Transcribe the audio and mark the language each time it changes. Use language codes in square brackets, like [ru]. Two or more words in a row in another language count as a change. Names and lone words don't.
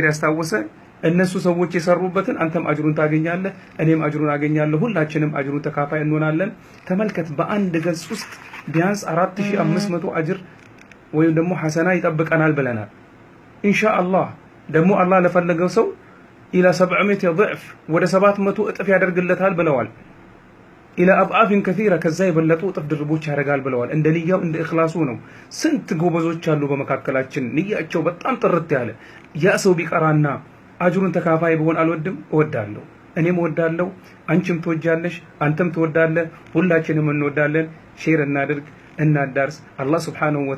[am] ያስታወሰ እነሱ ሰዎች የሰሩበትን አንተም አጅሩን ታገኛለህ እኔም አጅሩን አገኛለሁ ሁላችንም አጅሩን ተካፋይ እንሆናለን ተመልከት በአንድ ገጽ ውስጥ ቢያንስ 4500 አጅር ወይም ደግሞ ሐሰና ይጠብቀናል ብለናል [ar] إن شاء الله [am] ደግሞ አላህ ለፈለገው ሰው [ar] الى 700 ضعف [am] ወደ 700 እጥፍ ያደርግለታል ብለዋል [ar] الى اضعاف كثيره [am] ከዛ የበለጡ እጥፍ ድርቦች ያደርጋል ብለዋል እንደ ንያው እንደ እخلاص ነው ስንት ጎበዞች አሉ በመካከላችን ንያቸው በጣም ጥርት ያለ ያ ሰው ቢቀራና አጅሩን ተካፋይ በሆን አልወድም እወዳለሁ እኔም እወዳለሁ አንቺም ትወጃለሽ አንተም ትወዳለህ ሁላችንም እንወዳለን ሼር እናድርግ እናዳርስ [ar] الله سبحانه و